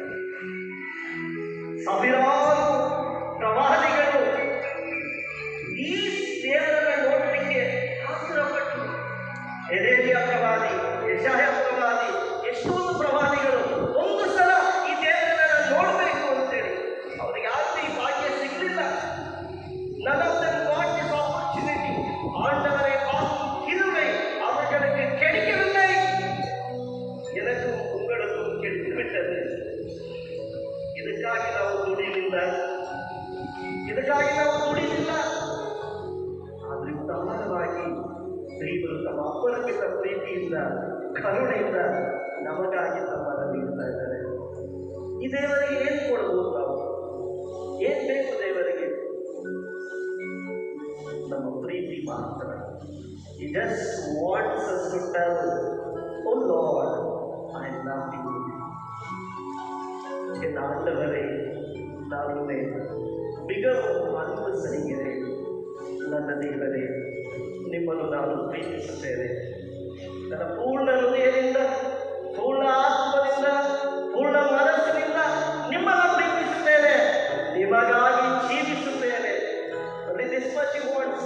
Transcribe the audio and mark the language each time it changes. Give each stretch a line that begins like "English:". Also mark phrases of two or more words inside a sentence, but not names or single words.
Kannada: ಸಾವಿರಾರು ಪ್ರವಾದಿಗಳು ಈ ದೇವರನ್ನು ನೋಡಲಿಕ್ಕೆ ಆತುರಪಟ್ಟು, ಯೆರೆಮೀಯ ಪ್ರವಾದಿ, ಯೆಶಾಯ ಪ್ರವಾದಿ, ಎಷ್ಟೊಂದು ಪ್ರವಾದಿಗಳು ಒಂದು ಸಲ ಈ ದೇವರನ್ನು ನೋಡಬೇಕು ಅಂತೇಳಿ ಅವರಿಗೆ ಯಾಕೆ ಈ ಭಾಗ್ಯ ಸಿಗಲಿಲ್ಲ.
English: None of them got this opportunity.
Tamil: ஆண்டவரை பார்க்கும் கிருபை அவர்களுக்கு கிடைக்கவில்லை. எனக்கும் உங்களுக்கும் கிடைத்துவிட்டது.
Kannada: ಇದಕ್ಕಾಗಿ ನಾವು ದುಡಿಲಿಲ್ಲ, ಆದರೆ ಉದಾರವಾಗಿ ದೇವರು ತಮ್ಮ ಅಪರಿಮಿತ ಪ್ರೀತಿಯಿಂದ ಕರುಣೆಯಿಂದ ನಮಗಾಗಿ ತಮ್ಮನ್ನು ನೀಡ್ತಾ ಇದ್ದಾರೆ. ಈ ದೇವರಿಗೆ ಏನು ಕೊಡ್ಬೋದು? ನಾವು ಏನು ಬೇಕು ದೇವರಿಗೆ? ನಮ್ಮ ಪ್ರೀತಿ ಮಾತ್ರ.
English: He just wants us to tell, oh Lord, I love you.
Tamil: என் ஆண்டவரை நான் உன்னை மிகவும் அன்பு செய்கிறேன்.
Kannada: ನನ್ನ ದೇವರೇ, ನಿಮ್ಮನ್ನು ನಾನು ಪ್ರೀತಿಸುತ್ತೇನೆ. ನನ್ನ ಪೂರ್ಣ ಹೃದಯದಿಂದ, ಪೂರ್ಣ ಆತ್ಮದಿಂದ, ಪೂರ್ಣ ಮನಸ್ಸಿನಿಂದ ನಿಮ್ಮನ್ನು ಪ್ರೀತಿಸುತ್ತೇನೆ. ನಿಮಗಾಗಿ ಜೀವಿಸುತ್ತೇನೆ.
English: this much you wants.